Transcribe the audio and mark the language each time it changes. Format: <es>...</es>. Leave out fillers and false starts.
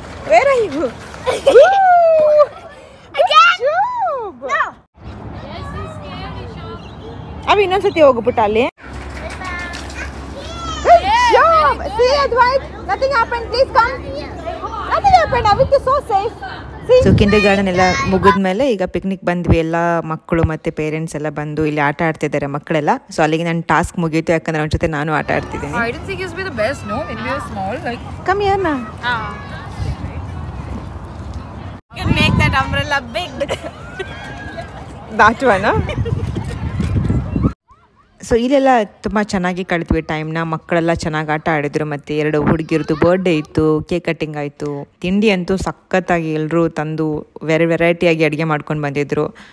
<en>Where are you? Again? No. Yes, he's scared. He showed.</en> <kn>ಅವಿ ಇನ್ನೊಂದ್ಸತಿ ಹೋಗು ಪುಟ್ಟ ಅಲ್ಲಿ.</kn> <en>Good job. See Advait, nothing happened. Please come. Nothing happened. Avit is so safe.</en> <kn>So Kinder garden ಎಲ್ಲ ಮುಗಿದ್ಮೇಲೆ ಈಗ picnic ಬಂದ್ವಿ. ಎಲ್ಲ ಮಕ್ಕಳು ಮತ್ತು ಪೇರೆಂಟ್ಸ್ ಎಲ್ಲ ಬಂದು ಇಲ್ಲಿ ಆಟ ಆಡ್ತಿದ್ದಾರೆ ಮಕ್ಕಳೆಲ್ಲ. ಸೊ ಅಲ್ಲಿಗೆ ನನ್ನ ಟಾಸ್ಕ್ ಮುಗೀತು, ಯಾಕಂದ್ರೆ ಅವ್ರ ಜೊತೆ ನಾನು ಆಟ ಆಡ್ತಿದ್ದೀನಿ.</kn> <en>I didn't think it would be the best, no? When we were small, like... Come here na. You can make that umbrella big. That one,</en> <kn>so ಇಲ್ಲೆಲ್ಲ ತುಂಬ ಚೆನ್ನಾಗಿ ಕಳೆದ್ವಿ ಟೈಮ್ನ. ಮಕ್ಕಳೆಲ್ಲ ಚೆನ್ನಾಗಿ ಆಟ ಆಡಿದ್ರು. ಮತ್ತು 2 ಹುಡುಗಿರದು ಬರ್ಡೇ ಇತ್ತು, ಕೇಕ್ ಕಟ್ಟಿಂಗ್ ಆಯಿತು. ತಿಂಡಿ ಅಂತೂ ಸಖತ್ತಾಗಿ ಎಲ್ಲರೂ ತಂದು ವೆರೈಟಿಯಾಗಿ ಅಡುಗೆ ಮಾಡ್ಕೊಂಡು ಬಂದಿದ್ರು.</kn>